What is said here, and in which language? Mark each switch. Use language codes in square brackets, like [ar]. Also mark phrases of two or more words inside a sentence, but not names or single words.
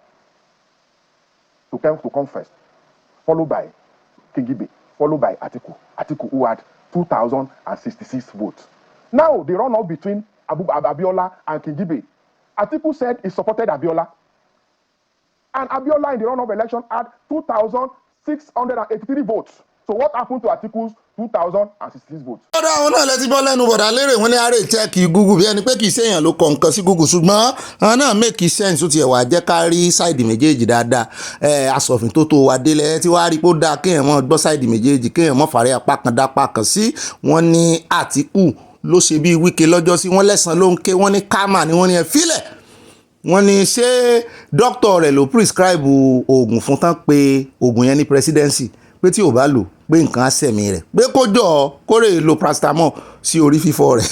[en] To come first, followed by Kingibe, followed by Atiku, who had 2,066 votes. Now, the runoff between Abiola and Kingibe, Atiku said he supported Abiola. And Abiola in the runoff election had 2,683 votes. So what happened to Atiku's 2,066 votes? [yo] ọ̀dọ̀ àwọn náà lẹ́tí bọ́ lẹ́nu bọ̀dà lérè wọn ní àárẹ̀ chẹ́ẹ̀kì Google bí ẹni pé kì í ṣèyàn ló kọ nǹkan sí Google, ṣùgbọ́n àwọn náà [en] make sense [yo] ó tiẹ̀ wà jẹ́ ká rí sáìdì méjèèjì dáadáa. Asòfin tó wà délẹ̀ tí wàá rí pé ó dáa kéèyàn mọ́ gbọ́ sáìdì méjèèjì, kéèyàn mọ́ fàárẹ̀ apá kan dápá kan sí. Wọ́n ní Àtíkù ló ṣe bí Wike lọ́jọ́ sí, wọ́n lẹ́sàn ló ń ké, wọ́n ní karma ni wọ́n ní ẹ fílẹ̀. Wọ́n ní ṣé dókítà rẹ̀ ló prescribe oògùn fún tán pé oògùn yẹn ní presidency, pé tí ò bá lò pé nǹkan á sẹ̀mí rẹ̀, pé kó jọ kórè lo paracetamol sí orí fífọ́ rẹ̀.